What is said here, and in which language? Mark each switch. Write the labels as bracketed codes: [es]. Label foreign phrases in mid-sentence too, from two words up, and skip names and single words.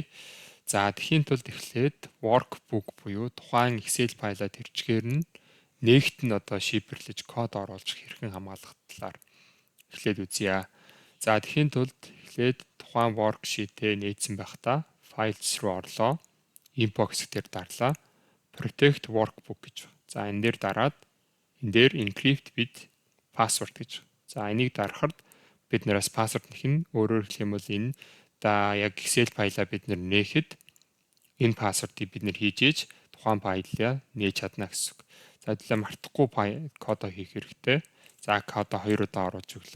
[mn] За тэхийн тулд эхлээд workbook буюу тухайн Excel файлаа тэрчгээр нь нээгт нь шифрлэж код оруулж хэрхэн хамгаалах талаар эхлээд үзье. За тэхийн тулд эхлээд тухайн worksheet-ээ нээсэн байхдаа files руу орлоо. Inbox дээр дарлаа. [en] Protect workbook гэж. [mn] За энэ дээр дараад энэ дээр [en] encrypt with password [mn] гэж. За энийг дарахад бид нараас password нэх нь өөрөөр хэлэх юм бол энэ яг Excel файлаа бид нээхэд энэ password-ийг бид хийж ээж тухайн файлаа нээж чадна гэсэн үг. За тэгэхээр мартахгүй кодоо хийх хэрэгтэй. За кодоо 2 удаа оруулж өглөө.